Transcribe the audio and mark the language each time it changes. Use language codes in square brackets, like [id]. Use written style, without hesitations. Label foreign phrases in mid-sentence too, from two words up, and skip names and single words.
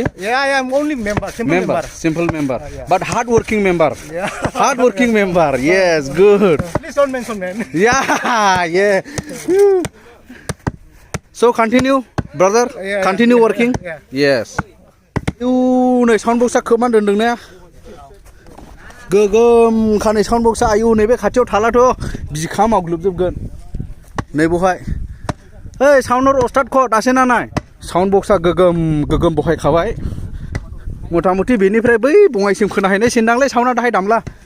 [en] Yeah, I am only member. Simple member. Yeah. But hard-working member. Yeah. Hard-working member. Yes, good. Please don't mention man. Yeah, yeah. So continue, brother. Yeah, continue working. Yeah. Yes. [brx] You नै [en] sound box [brx] खोबना दोनदों ने गोगोम खानै [en] sound box [brx] आयु नैबे खाथियाव थालाथ' बिखा मावग्लोबजोबगोन नै बहाय ओइ साउन्डर अस्टाद ख दासेना नाय [en] sound box [brx] गोगोम बहायखाबाय मथा मथि बेनिफ्राय बै बङाइसिम खोनाहैनाय सिनदांलै साउन्डआ दाहाय दामला